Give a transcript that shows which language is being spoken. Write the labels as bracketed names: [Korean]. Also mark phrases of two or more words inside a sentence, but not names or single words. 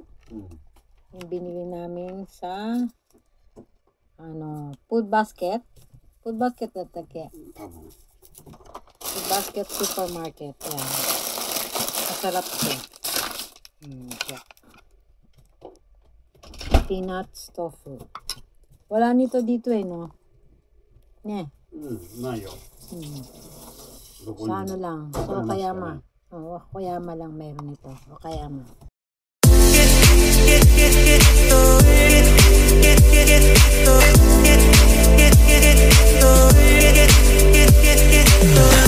[Filipino] Yung binili namin sa ano, food basket. Food basket na take. [Japanese] 多分。 [English] Food basket supermarket. [Filipino] Ayan. Masarap siya. Siya. [English] Peanuts tofu. [Filipino] Wala nito dito eh, no? [Japanese] Ne. ないよ。どこに？ [Filipino] Sa ano lang. Sa Okayama. Okayama lang meron ito. Okayama. [English] Get